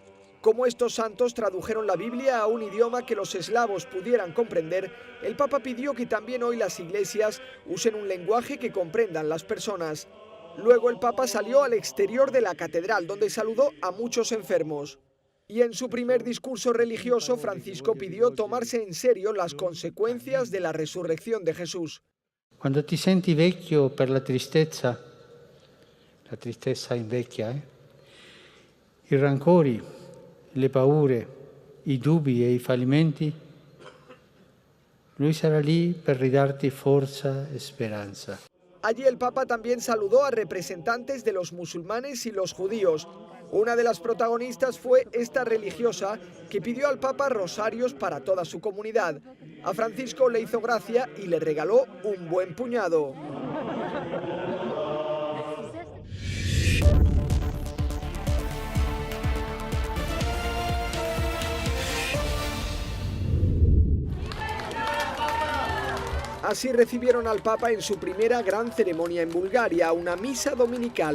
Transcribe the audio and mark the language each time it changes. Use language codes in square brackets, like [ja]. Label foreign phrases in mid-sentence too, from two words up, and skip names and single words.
[es] Como estos santos tradujeron la Biblia a un idioma que los eslavos pudieran comprender, el Papa pidió que también hoy las iglesias usen un lenguaje que comprendan las personas. Luego el Papa salió al exterior de la catedral, donde saludó a muchos enfermos. Y en su primer discurso religioso, Francisco pidió tomarse en serio las consecuencias de la resurrección de Jesús. [it] Cuando ti senti vecchio per la tristezza invecchia, i rancori, le paure, i dubbi e i fallimenti, lui sarà lì per ridarti forza e speranza. [es] Allí el Papa también saludó a representantes de los musulmanes y los judíos. Una de las protagonistas fue esta religiosa que pidió al Papa rosarios para toda su comunidad. A Francisco le hizo gracia y le regaló un buen puñado. Así recibieron al Papa en su primera gran ceremonia en Bulgaria, una misa dominical.